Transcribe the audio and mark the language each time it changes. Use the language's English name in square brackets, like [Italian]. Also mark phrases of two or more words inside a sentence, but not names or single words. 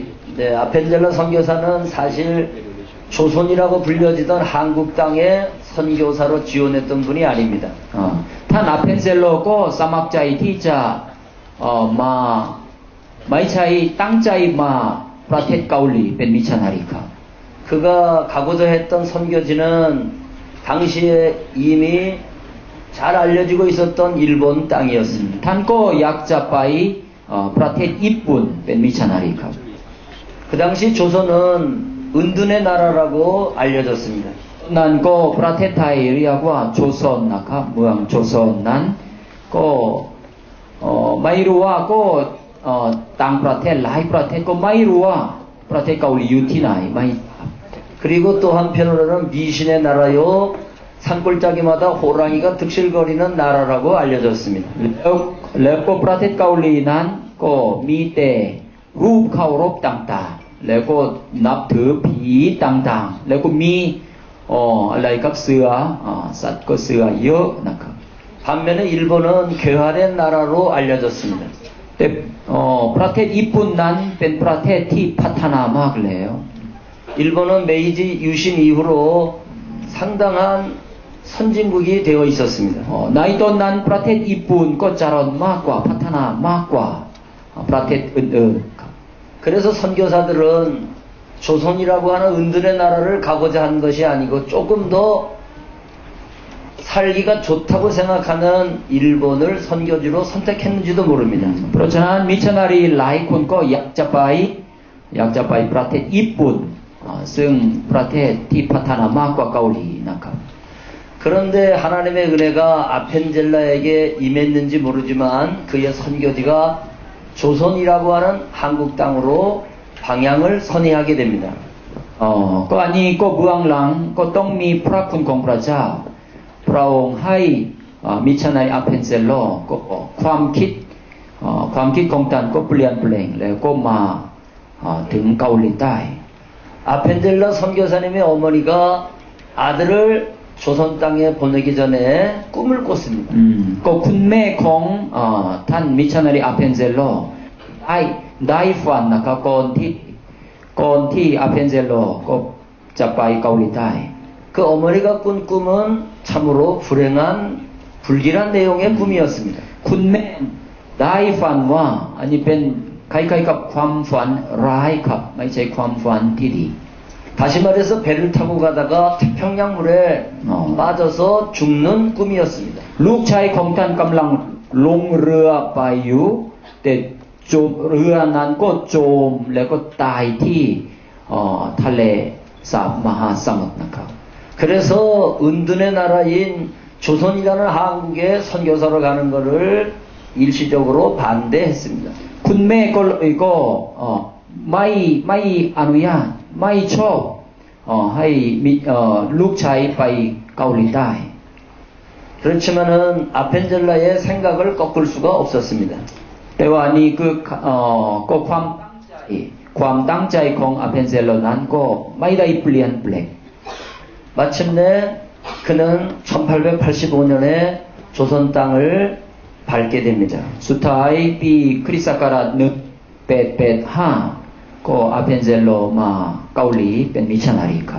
[Korean] 네, 아펜젤라 선교사는 사실 조선이라고 불려지던 한국 땅의 선교사로 지원했던 분이 아닙니다. [Thai] ท่านอาเพนเซลเลอร์ก็ สมัครใจ ที่จะ ไม่ใช่ ตั้งใจ ประเทศเกาหลีเป็นมิชชันนารีครับ [Korean] 그가 가고자 했던 선교지는 당시에 이미 잘 알려지고 있었던 일본 땅이었습니다. [Thai] ท่านก็อยากจะไปประเทศญี่ปุ่นเป็นมิชชันนารีครับ [Korean] 그 당시 조선은 은둔의 나라라고 알려졌습니다. [Thai] นั่นก็ประเทศไทยเรียกว่าโจซอนนะครับเมืองโจซอนนั้นก็ไม่รู้ว่าก็ต่างประเทศหลายประเทศก็ไม่รู้ว่าประเทศเกาหลีอยู่ที่ไหนไม่ [Korean] 그리고 또 한편으로는 미신의 나라요 산골짜기마다 호랑이가 득실거리는 나라라고 알려졌습니다. [Thai] แล้วก็ประเทศเกาหลีนั้นก็มีแต่รูปเคารพต่างๆแล้วก็นับถือผีต่างๆแล้วก็มีอะไรกับเสือสัตว์ก็เสือเยอะนะครับ [Korean] 반면에 일본은 괴활의 나라로 알려졌습니다. [Thai] แต่ประเทศญี่ปุ่นนั้นเป็นประเทศที่พัฒนามากแล้ว [Korean] 일본은 메이지 유신 이후로 상당한 선진국이 되어 있었습니다. [Thai] ในตอนนั้นประเทศญี่ปุ่นก็เจริญมากกว่าพัฒนามากกว่าประเทศอื่นๆครับ [Korean] 그래서 선교사들은 조선이라고 하는 은둔의 나라를 가고자 한 것이 아니고 조금 더 살기가 좋다고 생각하는 일본을 선교지로 선택했는지도 모릅니다. [Thai] เพราะฉะนั้นมิชชันนารีหลายคนก็อยากจะไปประเทศญี่ปุ่นซึ่งประเทศที่พัฒนามากกว่าเกาหลีนะครับ [Korean] 그런데 하나님의 은혜가 아펜젤라에게 임했는지 모르지만 그의 선교지가 조선이라고 하는 한국 땅으로 방향을 선회하게 됩니다. [Thai] ก็อันนี้ก็เบื้องหลังก็ต้องมีพระคุณของพระเจ้าพระองค์ให้มิชชันนารีอาเพนเซโลก็ความคิดของท่านก็เปลี่ยนแปลงแล้วก็มาถึงเกาหลีใต้ [Korean] 아펜젤라 선교사님의 어머니가 아들을 조선 땅에 보내기 전에 꿈을 꿨습니다. [Thai] ก็คุณแม่ของท่านมิชชันนารีอาเพนเซโลได้ฝันนะครับก่อนที่อาเพนเซโลก็จะไปเกาหลีใต้ [Korean] 그 어머니가 꾼 꿈은 참으로 불길한 내용의 꿈이었습니다. [Thai] คุณแม่ได้ฝันว่าอันนี้เป็นคล้ายๆกับความฝันร้ายครับไม่ใช่ความฝันที่ดี [Korean] 다시 말해서 배를 타고 가다가 태평양 물에 빠져서 죽는 꿈이었습니다. [Thai] ลูกชายของท่านกำลังลงเรือไปอยู่แต่เรือนั้นก็จมแล้วก็ตายที่ทะเลมหาสมุทรนะครับ [Korean] 그래서 은둔의 나라인 조선이라는 한국에 선교사로 가는 것을 일시적으로 반대했습니다. [Thai] คุณแม่ก็เลยก็ไม่อนุญาตไม่ชอบให้ลูกชายไปเกาหลีใต้ [Korean] 그렇지만은 아펜젤라의 생각을 꺾을 수가 없었습니다. [Thai] แต่ว่านี่คือก็ความตั้งใจของอาเพนเซโลนั้นก็ไม่ได้เปลี่ยนแปลง [Korean] 마침내 그는 1885년에 조선 땅을 밟게 됩니다. [Thai] สุดท้ายปีคริสต์ศักราช1885ก็อาเพนเซโลมาเกาหลีเป็นมิชชันนารีครับ